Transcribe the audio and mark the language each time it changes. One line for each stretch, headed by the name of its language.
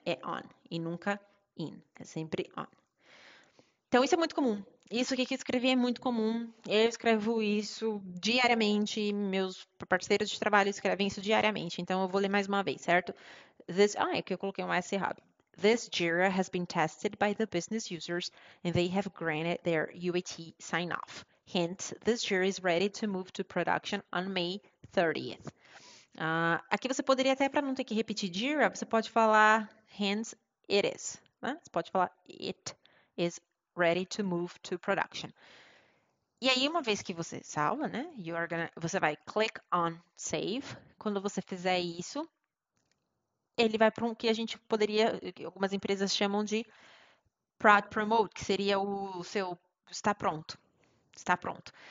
Portuguese: É on e nunca in. É sempre on. Então, isso é muito comum. Isso aqui que eu escrevi é muito comum. Eu escrevo isso diariamente. Meus parceiros de trabalho escrevem isso diariamente. Então, eu vou ler mais uma vez, certo? É que eu coloquei um S errado.
English: This JIRA has been tested by the business users and they have granted their UAT sign-off. Hence, this JIRA is ready to move to production on May 30th.
Portuguese: Aqui você poderia até, para não ter que repetir JIRA, você pode falar
English: hence it is.
Portuguese: Né? Você pode falar
English: it is ready to move to production.
Portuguese: E aí, uma vez que você salva, né? Você vai
English: click on save.
Portuguese: Quando você fizer isso, ele vai para um que a gente poderia, que algumas empresas chamam de Prod Promote, que seria o seu está pronto. Está pronto.